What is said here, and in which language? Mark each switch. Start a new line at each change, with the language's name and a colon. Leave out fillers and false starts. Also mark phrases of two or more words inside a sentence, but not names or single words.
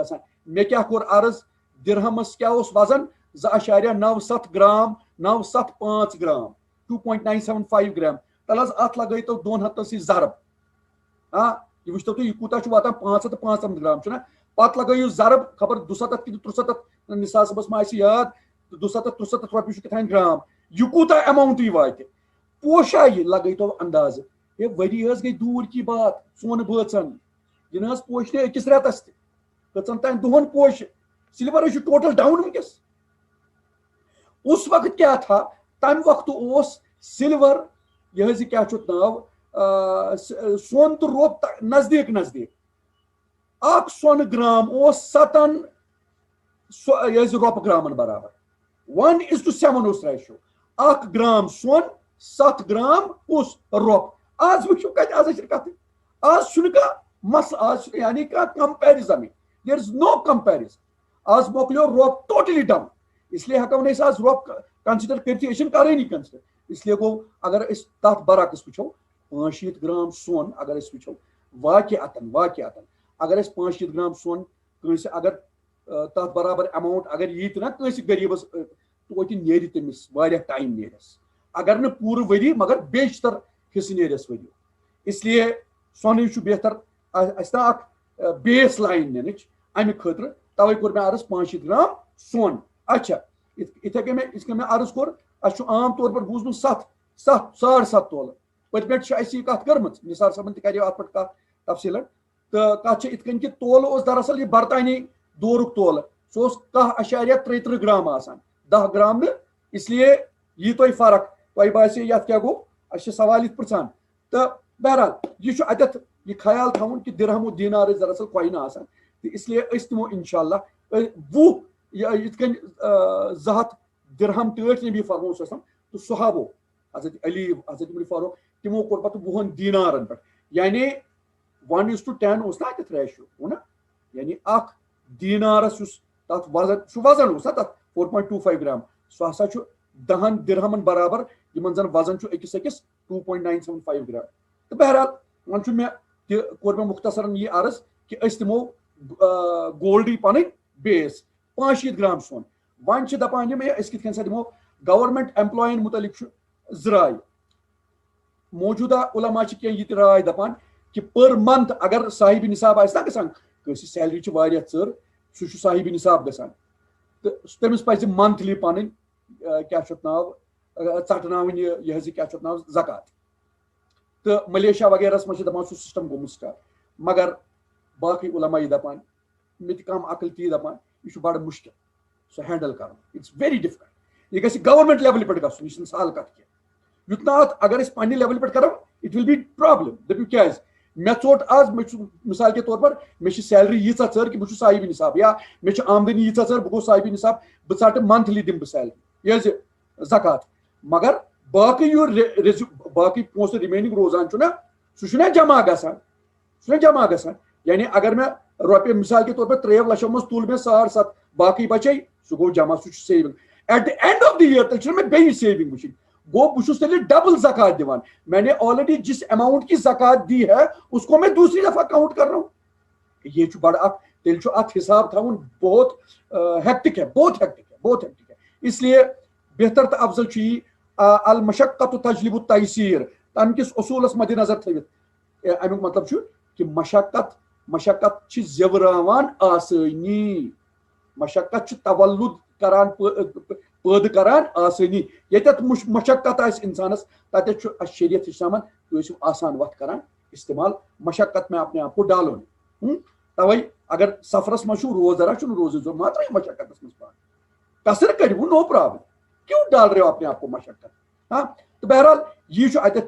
Kashmiri: آسان مےٚ کیٛاہ کوٚر عرض درہمس کیٛاہ اوس وزن 2.97 گرام 975 گرام 2.975 گرام تل حظ اتھ لگٲیتو 2 ہتن سۭتۍ ضرب ہاں یہ وٕچھتو تُہۍ یہِ کوٗتاہ چھُ واتان 595 گرام چھُنہ پتہٕ لگٲیِو ضرب خبر 200 کِنہٕ 300 نصابس ما آسہِ یاد 200 رۄپیہِ چھُ کہتام گرام یہ کوٗتاہ ایماونٹ یہِ واتہِ پوشایہِ لگٲیتو اندازٕ ہے ؤری حظ گٔے
Urdu: دوٗر کی بات
Kashmiri: سونہٕ بٲژن یہِ نہ حظ پوشہِ أکِس رٮ۪تس تہِ کٔژن تام دۄہن پوشہِ سِلور حظ چھُ
English: total down
Kashmiri: وٕنکیٚس
Urdu: اس وقت کیا تھا
Kashmiri: تمہِ وقتہٕ اوس سِلور یہ حظ یہِ کیٛاہ چھُ ناو سون تہٕ روپ نزدیٖک نزدیٖک اکھ سۄنہٕ گرام اوس 7 یہ حظ رۄپہٕ گرامن برابر 1:7 اوس ریشو اکھ گرام سون 7 گرام کُس رۄپ آز وٕچھِو کتہِ آز چھِ کتھ آز چھُنہٕ کانٛہہ مسلہٕ آز چھُ یعنی کانٛہہ کمپیرزنٕے
English: there is no comparison
Kashmiri: آز مۄکلیو رۄپ
English: totally down
Urdu: اس لیے
Kashmiri: ہٮ۪کو نہٕ أسۍ آز رۄپ کنسِڈر کٔرتھٕے أسۍ چھِنہٕ کرٲنی کنسِڈر
Urdu: اس لیے
Kashmiri: گوٚو اگر أسۍ تتھ برعکس وٕچھو 65 گرام سون اگر أسۍ وٕچھو واقعتن اگر أسۍ 65 گرام سون کٲنٛسہِ اگر تتھ برابر ایماونٹ اگر یی تہِ نہ کٲنٛسہِ غریٖبس توتہِ نیرِ تٔمِس واریاہ ٹایم نیرٮ۪س اگر نہٕ پوٗرٕ ؤری مگر بیشتر حصہٕ نیرٮ۪س ؤری اس لیے سۄنٕے چھُ بہتر اَسہِ نا اکھ
English: base line
Kashmiri: نِنٕچ امہِ خٲطرٕ توے کوٚر مےٚ عرض 65 گرام سون اچھا یِتھے کٔنۍ مےٚ عرض کوٚر اَسہِ چھُ
Urdu: عام طور پر
Kashmiri: بوٗزمُت 7.5 تولہٕ پٔتمہِ لٹہِ چھِ اَسہِ یہِ کتھ کٔرمٕژ نثار صٲبن تہِ کریو اتھ پٮ۪ٹھ کتھ تفصیٖلن تہٕ کتھ چھِ یِتھ کٔنۍ کہِ تولہٕ اوس دراصل یہِ برطانوی دورُک تولہٕ سُہ اوس 10.33 گرام آسان 10 گرام نہٕ
Urdu: اس لیے
Kashmiri: یی تۄہہِ فرق تۄہہِ باسہِ یتھ کیٛاہ گوٚو اَسہِ چھِ سوال یِتھ پرژھان تہٕ بہرحال یہ چھُ اتٮ۪تھ یہ خیال تھاوُن کہ درہم و دینار ٲسۍ دراصل کوینہٕ آسان تہٕ
Urdu: اس لیے
Kashmiri: أسۍ دِمو
Arabic: انشاء اللہ
Kashmiri: 20 یِتھ کٔنۍ 200 درہم ٹٲٹھۍ نبی فرمو تہٕ صحابو حضرت علی حضرت عمر فاروق تِمو کوٚر پتہٕ 20 دینارن پٮ۪ٹھ یعنی 1:10 اوس نا اتٮ۪تھ ریشیو نا یعنی اکھ دینارس یُس تتھ وزن اوس نا تتھ 4.25 گرام سُہ ہسا چھُ 10 درہمن برابر یِمن زن وزن چھُ أکِس 2.975 گرام تہٕ بہرحال وۄنۍ چھُ مےٚ تہِ کوٚر مےٚ مختصرن یہِ عرض کہ أسۍ دِمو گولڈی پن بیس 65 گرام سون ون دپان اس کت سا دمو گورنمنٹ ایمپلائن متعلق زرائے
Urdu: موجودہ علماء کی رائے
Kashmiri: دپان کہ
English: per month
Kashmiri: اگر صاحب نصاب آسہ گژھان کٲنٛسہِ سیلری چھِ واریاہ ژٔر سُہ چھُ صاحب نصاب گژھان تہٕ تٔمِس پزِ منتھلی پنٕنۍ کیٛاہ چھُ اتھ ناو ژٹناوٕنۍ یہِ حظ یہِ کیٛاہ چھُ اتھ ناو زکات تہٕ ملیشیا وغیرہس منٛز چھِ دپان سُہ سسٹم گوٚمُت سٹارٹ مگر باقٕے علما یہِ دپان مےٚ تہِ کم عقل تی دپان یہِ چھُ بڑٕ مُشکل سُہ ہینڈل کرُن
English: it's very difficult
Kashmiri: یہ گژھِ گورنمنٹ لیولہِ پٮ۪ٹھ گژھُن یہِ چھنہٕ سہل کتھ کینٛہہ یُتھ نہٕ اتھ اگر أسۍ پننہِ لیولہِ پٮ۪ٹھ کرو
English: it will be problem
Kashmiri: دٔپِو کیٛازِ مےٚ ژوٚٹ آز مےٚ چھُ
Urdu: مثال کے طور پر
Kashmiri: مےٚ چھِ سیلری ییٖژاہ ژٔر کہ بہٕ چھُس صاحب نصاب یا مےٚ چھِ آمدنی ییٖژاہ ژٔر بہٕ گوٚوس صاحب نصاب بہٕ ژٹہٕ منتھلی دِمہٕ بہٕ سیلری یہِ حظ یہِ زکات مگر باقٕے باقٕے پونٛسہٕ رِمینِنگ روزان چھُنہ سُہ چھُنہ جمع گژھان سُہ چھُنہ جمع گژھان یعنی اگر مےٚ رۄپیہِ
Urdu: مثال کے طور
Kashmiri: پر 3 لچھو منٛز تُل مےٚ 7.5 باقٕے بچے سُہ گوٚو جمع سُہ چھُ
English: saving at the end of the year
Kashmiri: تیٚلہِ چھُنہ مےٚ بیٚیہِ سیوِنگ وٕچھِنۍ گو بہٕ چھُس تیٚلہِ ڈبل زکات دِوان
Urdu: میں نے آلریڈی جس اماؤنٹ کی زکات دی ہے اس کو میں دوسری دفعہ کاؤنٹ کر رہا ہوں
Kashmiri: یہ چھُ بڑٕ اکھ تیٚلہِ چھُ اتھ حساب تھاوُن
Urdu: بہت ہیکٹک ہے بہت ہیکٹک ہے بہت ہیکٹک ہے
Kashmiri: اس لیے بہتر تہٕ افضل چھُ یی
Arabic: المشقت تجلب التیسیر
Kashmiri: تمہِ کِس اصوٗلس مدِ نظر تھٲوِتھ امیُک مطلب چھُ کہ مشقت چھِ زیوراوان آسٲنی مشقت چھُ تولُد کران پٲدٕ کران آسٲنی ییٚتٮ۪تھ مشقت آسہِ انسانس تتٮ۪تھ چھُ اسہِ شریعت ہیٚچھناوان تُہۍ ٲسِو آسان وتھ کران استعمال
Urdu: مشقت میں اپنے آپ کو ڈالو
Kashmiri: توے اگر سفرس منٛز چھُو روزدرا چھُنہٕ روزُن ضروٗرت ما ترٲیِو مشقتس منٛز پان قصر کٔرِو
English: no problem
Urdu: کیوں ڈال رہے ہو اپنے آپ کو مشقت
Kashmiri: ہاں تو بہرحال یہِ چھُ اتٮ۪تھ